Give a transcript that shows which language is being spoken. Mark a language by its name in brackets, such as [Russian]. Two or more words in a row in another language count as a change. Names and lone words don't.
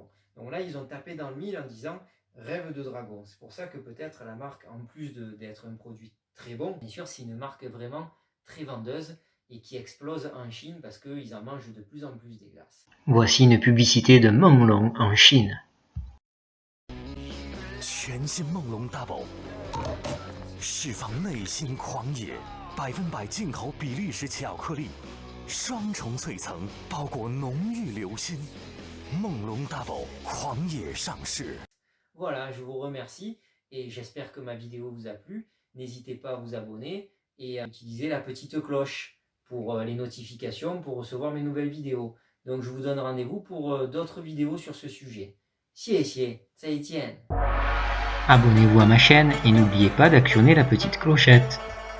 [French] Donc là, ils ont tapé dans le mille en disant rêve de dragon. C'est pour ça que peut-être la marque, en plus d'être un produit très bon, bien sûr, c'est une marque vraiment très vendeuse et qui explose en Chine parce qu'ils en mangent de plus en plus des glaces. Voici une publicité de Menglong en Chine. [Chinese] 全新梦龙大宝，释放内心狂野，100%进口比利时巧克力，双重脆层包裹浓郁流心。梦龙大宝狂野上市。 [French] Voilà, je vous remercie et j'espère que ma vidéo vous a plu. N'hésitez pas à vous abonner et à utiliser la petite cloche pour les notifications, pour recevoir mes nouvelles vidéos. Donc je vous donne rendez-vous pour d'autres vidéos sur ce sujet. [Chinese] 谢谢，再见。 [French] Abonnez-vous à ma chaîne et n'oubliez pas d'actionner la petite clochette.